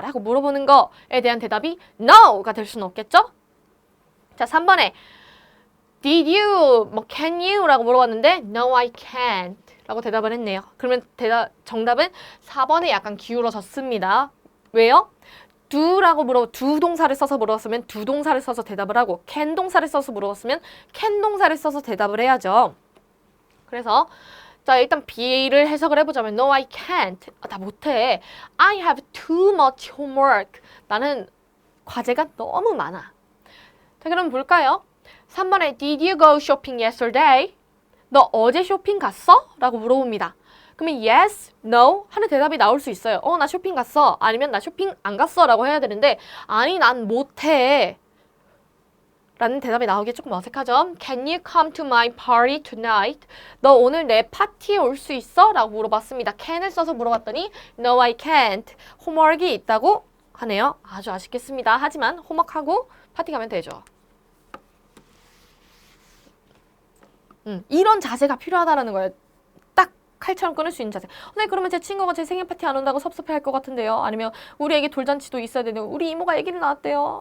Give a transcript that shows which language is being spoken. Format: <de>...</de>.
<ko>라고 물어보는 거에 대한 대답이 no가 될 수는 없겠죠? 자, 3번에</ko> <en>Did you, can you?</en> <ko>라고 물어봤는데</ko> <en>No, I can't</en> <ko>라고 대답을 했네요. 그러면 정답은 4번에 약간 기울어졌습니다. 왜요? 두 동사를 써서 물어봤으면 두 동사를 써서 대답을 하고 can 동사를 써서 물어봤으면 can 동사를 써서 대답을 해야죠. 그래서 자, 일단 B를 해석을 해보자면</ko> <en>No, I can't.</en> <ko>나 못해.</ko> <en>I have too much homework.</en> <ko>나는 과제가 너무 많아. 자, 그럼 볼까요? 3번에</ko> <en>Did you go shopping yesterday?</en> <ko>너 어제 쇼핑 갔어? 라고 물어봅니다. 그러면 yes, no 하는 대답이 나올 수 있어요. 나 쇼핑 갔어. 아니면 나 쇼핑 안 갔어 라고 해야 되는데 아니 난 못해 라는 대답이 나오기 조금 어색하죠.</ko> <en>Can you come to my party tonight?</en> <ko>너 오늘 내 파티에 올 수 있어? 라고 물어봤습니다. can을 써서 물어봤더니</ko> <en>No, I can't.</en> <ko>홈워크가 있다고 하네요. 아주 아쉽겠습니다. 하지만 홈워크하고 파티 가면 되죠. 이런 자세가 필요하다는 거예요. 딱 칼처럼 끊을 수 있는 자세. 네, 그러면 제 친구가 제 생일 파티 안 온다고 섭섭해할 것 같은데요. 아니면 우리 애기 돌잔치도 있어야 되는데 우리 이모가 아기를 낳았대요.</ko>